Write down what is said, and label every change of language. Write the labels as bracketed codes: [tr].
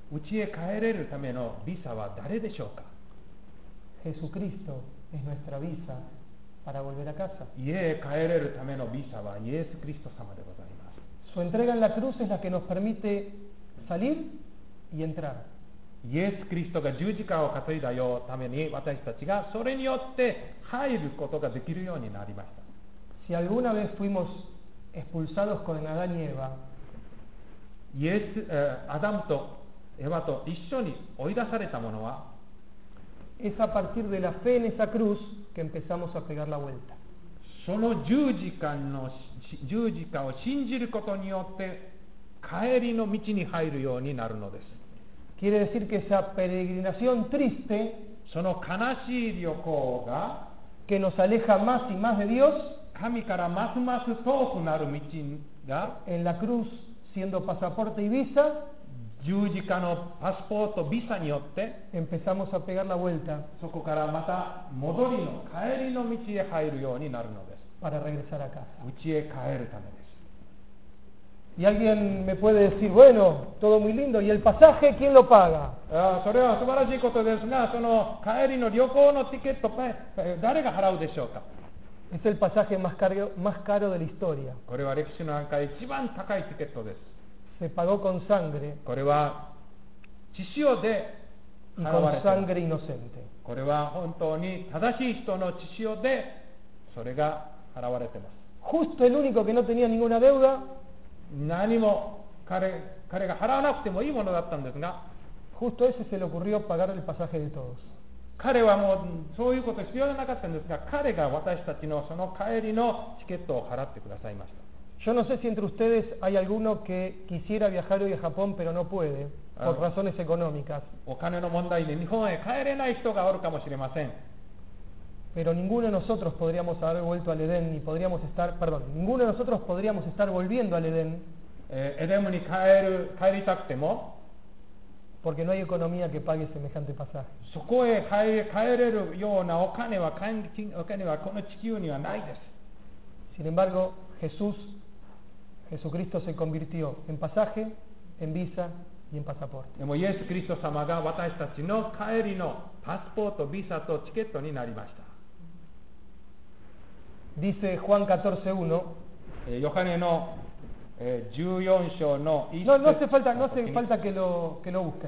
[ja] 家へ帰れるためのビザは誰でしょうか？ [es] Jesucristo es nuestra visa para volver a casa. [ja] 家へ帰れるためのビザはイエス・キリスト様でございます。 [es] Su entrega en la cruz es la que nos permite salir y entrar. [ja] イエス・キリストが十字架を担いだようために私たちがそれによって入ることができるようになりました。 [es] Si alguna vez fuimos expulsados con Adán y Eva, [ja] イエス、アダムとエヴァと一緒に追い出されたものは、 [es] es a partir de la fe en esa cruz que empezamos a pegar la vuelta. [ja] その十字架を信じることによって帰りの道に入るようになるのです。 [es] Quiere decir que esa peregrinación triste, [ja] その悲しい旅行が、 [es] que nos aleja más y más de Dios, [ja] 神からますます遠くなる道が、 [es] en la cruz siendo pasaporte y visa, [ja] 十字架のパスポート、ビザによって、 [es] empezamos a pegar la vuelta, [ja] そこからまた戻りの、帰りの道へ入るようになるのです。 [es] Para regresar a casa. [ja] 家へ帰るためです。 [es] Y alguien me puede decir, bueno, todo muy lindo, y el pasaje, ¿quién lo paga? [ja] それは素晴らしいことですが、その帰りの旅行のチケット、誰が払うでしょうか？ [es] Es el pasaje más caro de la historia. [ja] これは歴史の中で一番高いチケットです。 [es] Se pagó con sangre. [ja] これは血潮で払われています。 [es] Y con sangre inocente. [ja] これは本当に正しい人の血潮でそれが払われています。 [es] Justo el único que no tenía ninguna deuda. [ja] 何も 彼が払わなくてもいいものだったんですが、 [es] justo ese se le ocurrió pagar el pasaje de todos. [ja] 彼はもうそういうこと必要なかったんですが、彼が私たちのその帰りのチケットを払ってくださいました。 [es] Yo no sé si entre ustedes hay alguno que quisiera viajar hoy a Japón pero no puede por razones económicas. [ja] お金の問題で日本へ帰れない人がおるかもしれません。 [es] Pero ninguno de nosotros podríamos haber vuelto al Edén y podríamos estar, perdón, ninguno de nosotros podríamos estar volviendo al Edén. [ja] Edén に帰りたくても、 [es] porque no hay economía que pague semejante pasaje. [ja] そこへ帰れるようなお金はこの地球にはないです。 [es] Sin embargo, Jesucristo se convirtió en pasaje, en visa y en pasaporte. [ja] でもイエス・キリスト様が私たちの帰りのパスポート、ビザとチケットになりました。 [es] Dice Juan 14:1. [ja] Johannes no, 14 章の 1. [es] No hace falta que lo busquen.